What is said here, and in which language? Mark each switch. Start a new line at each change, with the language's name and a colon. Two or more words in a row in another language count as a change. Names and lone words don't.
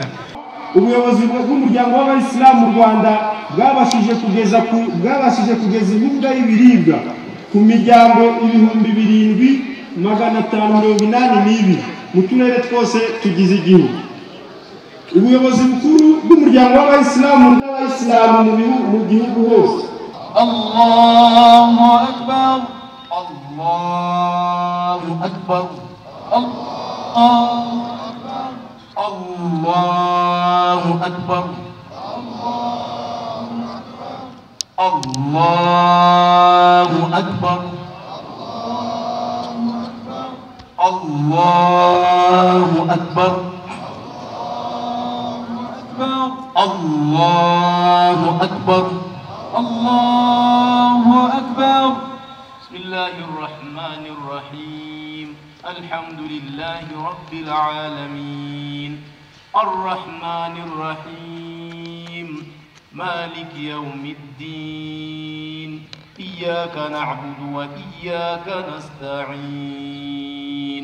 Kinyarwanda: Ubuyobozi bw'umuryango w'Abayisilamu mu Rwanda bwabashije kugeza inkunga y'ibiribwa ku miryango 7,582 mu turere twose tugize igihugu. Ubuyobozi bukuru bw'umuryango w'Abayisilamu mu gihugu hose.
Arabic: الله أكبر الله أكبر الله أكبر الله أكبر الله أكبر الله أكبر الله أكبر. بسم الله الرحمن الرحيم. الحمد لله رب العالمين. الرحمن الرحيم. مالك يوم الدين. إياك نعبد وإياك نستعين.